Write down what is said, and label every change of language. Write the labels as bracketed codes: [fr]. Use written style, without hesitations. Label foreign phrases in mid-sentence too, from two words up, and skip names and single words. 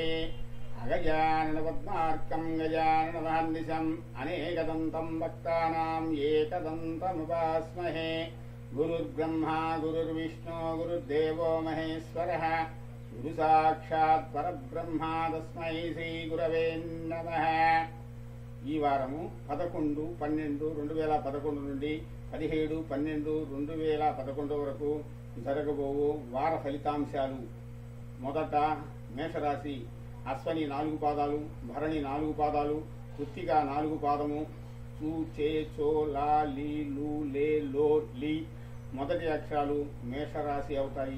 [sa] अगजाननपद्मार्कं गजाननमहर्निशम् अनेकदन्तं भक्तानां एकदन्तमुपास्महे। गुरुर्ब्रह्मा गुरुर्विष्णु गुरुर्देवो महेश्वरः गुरु साक्षात् परब्रह्मा तस्मै श्री गुरवे नमः। [te] ఈ వారము 11/12/2011 నుండి 17/12/2011 వరకు జరగబోవు వార ఫలితాంశాలు. మొదట మేషరాశి. అశ్వని 4 పాదాలు, భరణి 4 పాదాలు, కృత్తిక 4 పాదము, చూ చే చో లా లీ లు లే లో లీ మొదటి అక్షరాలు మేషరాశి అవుతాయి.